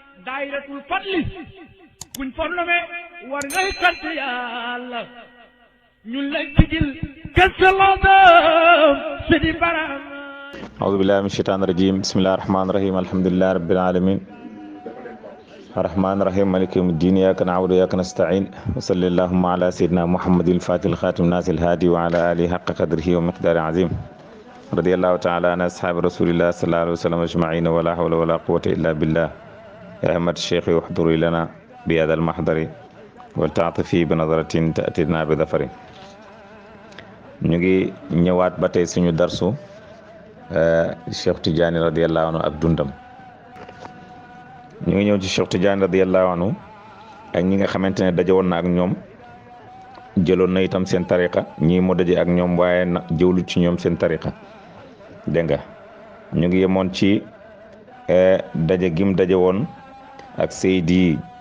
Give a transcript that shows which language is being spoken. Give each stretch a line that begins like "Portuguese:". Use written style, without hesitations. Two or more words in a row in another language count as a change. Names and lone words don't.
Arabic: دائرة الفضل
Wolof: kuñ fornome war ngay sant yàlla ñun lay tijil kësalaadam sidi baram
Arabic: أعوذ بالله من الشيطان الرجيم بسم الله الرحمن الرحيم الحمد لله رب العالمين الرحمن الرحيم مالك يوم الدين إياك نعبد وإياك نستعين وصلى اللهم على سيدنا محمد الفاتح الخاتم الناس الهادي وعلى آله حق قدره ومقدار عظيم رضي الله تعالى عن أصحاب رسول الله صلى الله عليه وسلم أجمعين ولا حول ولا قوة إلا بالله يا أحمد الشيخ احضري لنا بهذا المحضر ولتعطفي بنظرة تأتينا بظفر
Wolof: ñu ngi ñëwaat ba tey suñu darsu Cheikh Tidiane
Arabic: رضي الله عنه
Wolof: ak dundam ñu ngi ñëw ci Cheikh Tidiane
Arabic: رضي الله عنه
Wolof: ak ñi nga xamante ne daje woon na ak ñoom jëloon na itam seen tariqa ñii mu daje ak ñoom waaye na jëwlu ci ñoom seen tariqa dégg nga ñu ngi yemoon ci daje gim daje woon ak Seydi